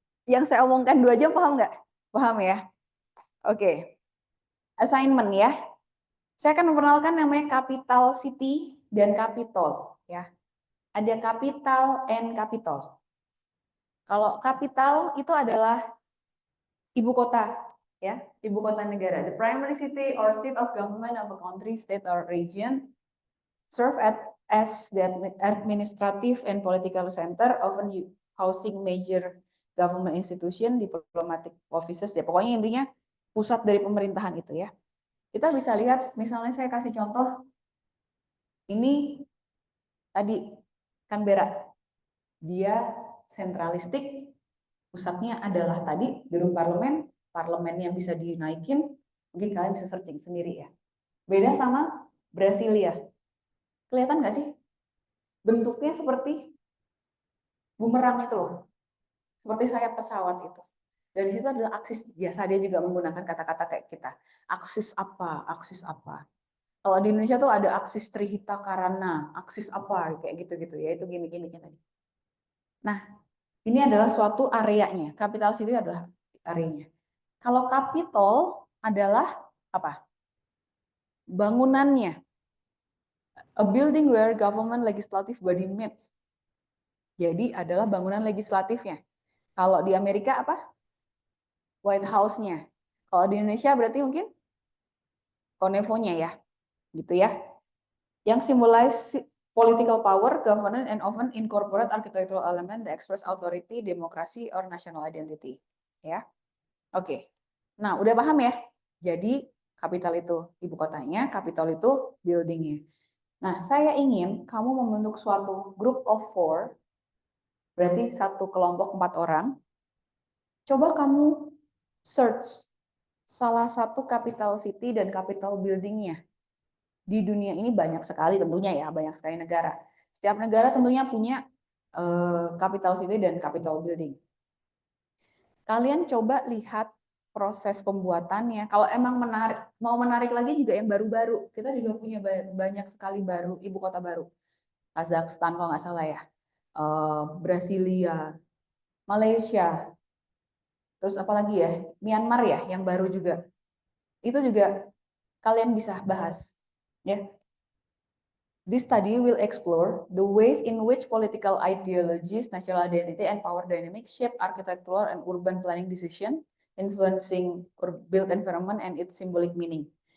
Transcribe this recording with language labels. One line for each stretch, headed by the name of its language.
Indonesian: Yang saya omongkan 2 jam paham nggak? Paham ya? Oke. Assignment ya. Saya akan memperkenalkan namanya capital city dan capital ya. Ada capital and capital. Kalau capital itu adalah ibu kota ya, ibu kota negara.
English: The primary city or seat of government of a country, state or region serve as the administrative and political center, often housing major government institution, diplomatic offices ya.
Indonesian: Pokoknya intinya pusat dari pemerintahan itu ya. Kita bisa lihat, misalnya saya kasih contoh, ini tadi Canberra, dia sentralistik, pusatnya adalah tadi gedung parlemen, parlemennya bisa dinaikin, mungkin kalian bisa searching sendiri ya. Beda sama Brasilia, kelihatan nggak sih? Bentuknya seperti bumerang itu loh, seperti sayap pesawat itu. Dan di situ adalah aksis, biasa dia juga menggunakan kata-kata kayak kita, aksis apa, aksis apa. Kalau di Indonesia tuh ada aksis Trihita Karana, aksis apa, kayak gitu-gitu ya, itu gimmick-gimmicknya tadi. Nah, ini adalah suatu areanya, capital city adalah areanya. Kalau capital adalah apa? Bangunannya.
English: A building where government legislative body meets.
Indonesian: Jadi adalah bangunan legislatifnya. Kalau di Amerika apa? White House-nya. Kalau di Indonesia berarti mungkin Konevo-nya ya. Gitu ya.
English: Yang symbolize political power, governance, and often incorporate architectural element that express authority, democracy, or national identity.
Indonesian: Ya, oke. Nah, udah paham ya? Jadi capital itu ibu kotanya, capital itu buildingnya. Nah, saya ingin kamu membentuk suatu
English: group of 4,
Indonesian: berarti satu kelompok 4 orang. Coba kamu search salah satu capital city dan capital buildingnya. Di dunia ini banyak sekali tentunya ya, banyak sekali negara. Setiap negara tentunya punya capital city dan capital building. Kalian coba lihat proses pembuatannya. Kalau emang mau menarik lagi juga yang baru-baru. Kita juga punya banyak sekali baru, ibu kota baru. Kazakhstan kalau nggak salah ya. Brasilia, Malaysia. Terus apa lagi ya? Myanmar ya, yang baru juga. Itu juga kalian bisa bahas. Ya.
English: This study will explore the ways in which political ideologies, national identity, and power dynamics shape architectural and urban planning decision, influencing built environment and its symbolic meaning.